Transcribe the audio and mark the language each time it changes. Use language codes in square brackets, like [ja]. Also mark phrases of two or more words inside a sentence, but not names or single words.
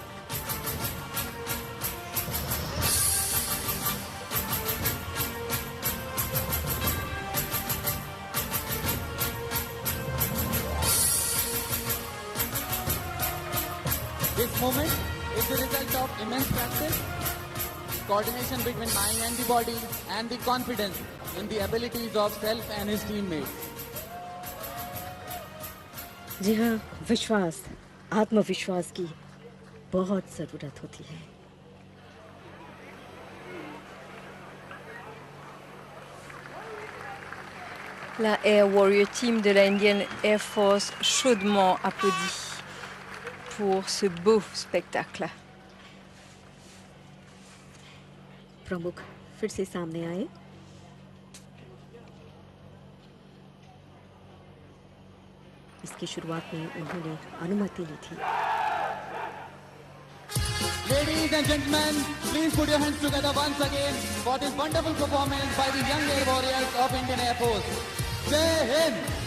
[en] This moment is the result of immense practice, coordination between mind and the body, and the confidence in the abilities of self and his teammates. [hi] जी हाँ, विश्वास, आत्मविश्वास की बहुत ज़रूरत होती है। [fr] La Air Warrior Team de la Indian Air Force chaudement applaudit pour ce beau spectacle. [hi] प्रमुख फिर से सामने आए। इसकी शुरुआत में उन्होंने अनुमति ली थी। [en] Ladies and gentlemen, please put your hands together once again for this wonderful performance by the young Air Warriors of Indian Air Force. [hi] जय हिंद!